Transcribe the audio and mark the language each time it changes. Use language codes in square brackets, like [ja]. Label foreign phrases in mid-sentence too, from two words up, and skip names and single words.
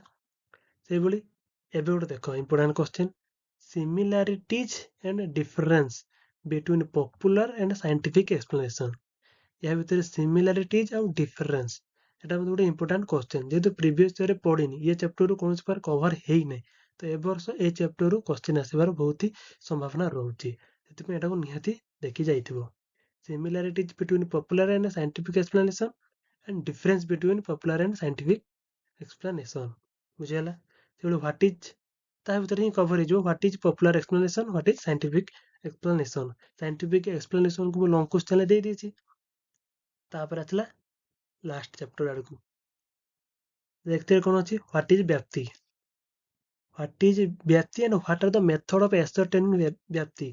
[or] ସେଇଭଳି ଏବେ ଗୋଟେ ଦେଖ, [en] important question, similarities and difference between popular and scientific explanation. [or] ଏହା ଭିତରେ ସିମିଲାରିଟିଜ ଆଉ ଡିଫରେନ୍ସ, ଏଟା ଗୋଟେ [en] important question. [or] ଯେହେତୁ [en] previous yearରେ [or] ପଡିନି, ଏ ଚ୍ୟାପ୍ଟରରୁ କୌଣସି ପ୍ରକାର କଭର ହେଇନାହିଁ, ତ ଏ ବର୍ଷ ଏ ଚ୍ୟାପ୍ଟରରୁ କ୍ୱେଶ୍ଚନ ଆସିବାର ବହୁତ ହି ସମ୍ଭାବନା ରହୁଛି। ସେଥିପାଇଁ ଏଟାକୁ ନିହାତି ଦେଖି ଯାଇଥିବ। [en] Similarities between popular and scientific explanation and difference between popular and scientific explanation, [or] ବୁଝିହେଲା। [en] ସେଭଳି what is, [or] ତା ଭିତରେ ହିଁ କଭର ହେଇଯିବ, [en] what is popular explanation, what is scientific explanation. scientific explanationକୁ [or] ମୁଁ [en] long questionରେ [or] ଦେଇଦେଇଛି। ତାପରେ ଆସିଲା [en] last chapter ଆଡକୁ, [or] ଦେଖିଥିବେ କଣ ଅଛି, [en] what is ବ୍ୟାପ୍ତି, what is ବ୍ୟାପ୍ତି and what are the method of ascertaining ବ୍ୟାପ୍ତି।